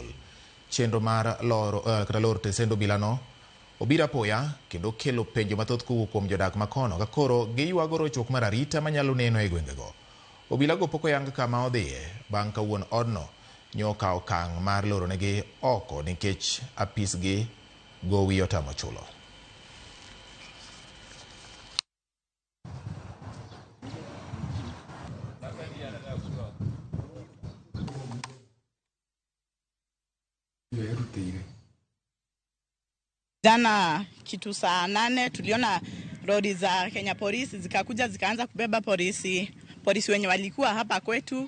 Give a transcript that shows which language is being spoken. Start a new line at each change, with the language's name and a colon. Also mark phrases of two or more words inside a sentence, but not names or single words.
Luo (Kenya and Tanzania): Chenro mar lor tesend obila no obira apoya kendo kelo penjo mathoth kowuok kuom jodak makono ka koro giywago rochruok mar arita manyalo neno e gwengego. Obila go pok oyang kama odhiye bang' ka wuon odno nyoka okang' mar loro negi oko nikech apisgi gowi otamo chulo.
Swahili: Jana kitu saa 8 tuliona lori za Kenya Police zikakuja zikaanza kubeba polisi wenye walikuwa hapa kwetu.